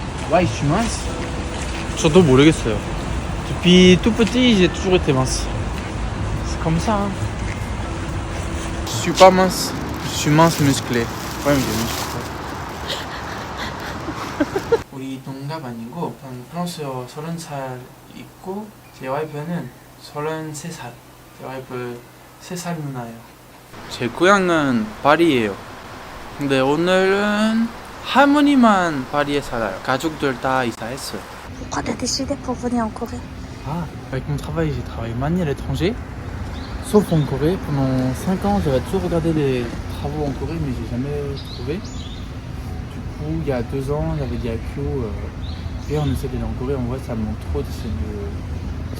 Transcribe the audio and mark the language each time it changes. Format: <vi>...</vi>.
<fr>Ouais, je suis mince.</fr> <ko>저도 모르겠어요.</ko> <fr>Depuis tout petit, j'ai toujours été mince. Comme ça, hein. Je suis pas mince, je suis mince musclé. Ouais, mais j'ai musclé.</fr> <ko>우리 동갑 아니고 저는 프랑스어 30살 있고 제 와이프는 33살. 제 와이프 3살 누나예요. 제 고향은 파리예요. 근데 오늘은 할머니만 파리에 살아요. 가족들 다 이사했어요.</ko> <fr>Pourquoi t'as décidé pour venir en Corée? Ah, avec mon travail, j'ai travaillé manière à l'étranger. Sauf en Corée, pendant 5 ans, j'avais toujours regardé les travaux en Corée, mais j'ai jamais trouvé. Du coup, il y a 2 ans, j'avais dit à Kyo, viens, on essaie d'aller en Corée. En vrai, ça me manque trop d'essayer de</fr>